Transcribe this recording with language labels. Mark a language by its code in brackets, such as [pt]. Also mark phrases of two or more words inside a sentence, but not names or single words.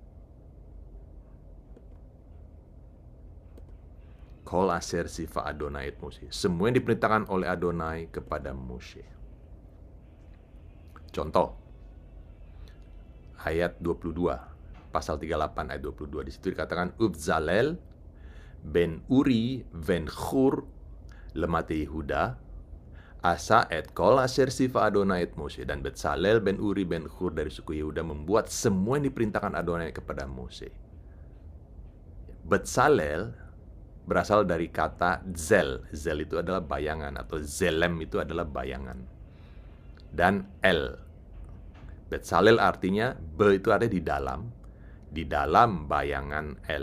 [he] כל אשר צוה אדוני את משה. [id] Semua yang diperintahkan oleh Adonai kepada Moshe. Contoh, ayat 22, pasal 38 ayat 22. Di situ dikatakan, [he] ובצלאל בן אורי בן חור למטה יהודה עשה את כל אשר צוה אדוני את משה. [id] Dan Betsalel ben Uri ben Hur dari suku Yehuda membuat semua yang diperintahkan Adonai kepada Moshe. Betsalel berasal dari kata zel. Zel itu adalah bayangan, atau zelem itu adalah bayangan. Dan el. Betsalel artinya, be itu ada di dalam bayangan el.